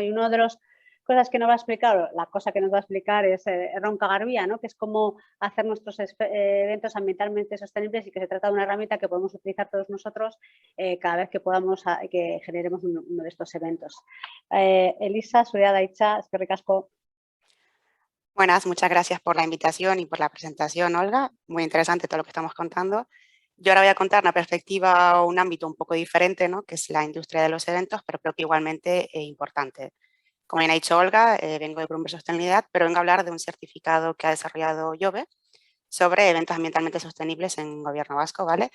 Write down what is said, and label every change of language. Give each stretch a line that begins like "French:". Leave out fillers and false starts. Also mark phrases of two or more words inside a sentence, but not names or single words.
Spanish: Y una de las cosas que nos va a explicar, la cosa que nos va a explicar es Ronca Garbia, ¿no? Que es cómo hacer nuestros eventos ambientalmente sostenibles y que se trata de una herramienta que podemos utilizar todos nosotros cada vez que podamos que generemos uno de estos eventos. Elisa,
Basque: Zurea da hitza, eskerrik asko.
Spanish: Buenas, muchas gracias por la invitación y por la presentación, Olga. Muy interesante todo lo que estamos contando. Yo ahora voy a contar una perspectiva o un ámbito un poco diferente, ¿no? Que es la industria de los eventos, pero creo que igualmente importante. Como bien ha dicho Olga, vengo de Grumber Sostenibilidad, pero vengo a hablar de un certificado que ha desarrollado Jove sobre eventos ambientalmente sostenibles en Gobierno Vasco, ¿vale?